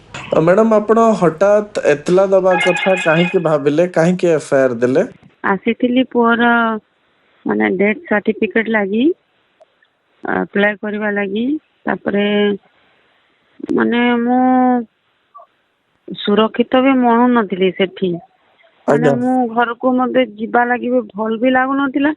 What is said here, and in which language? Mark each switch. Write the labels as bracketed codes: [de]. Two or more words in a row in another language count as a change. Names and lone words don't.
[or] ମ୍ୟାଡାମ ଆପଣ ହଠାତ ଏତଲା ଦବା କଥା କାହେ ଭାବିଲେ କାହେ ଏଫଆଇଆର ଦେଲେ? ଆସିଥିଲି ପୁଅର ମାନେ [en] death certificate [or] ଲାଗି ଆପ୍ଲାଏ କରିବା ଲାଗି। ତାପରେ ମାନେ ମୁଁ ସୁରକ୍ଷିତ ବି ମଣୁ ନଥିଲି ସେଠି। ମାନେ ଆଜ୍ଞା ମୁଁ ଘରକୁ ମତେ ଯିବା ଲାଗି ବି ଭଲ ବି ଲାଗୁନଥିଲା।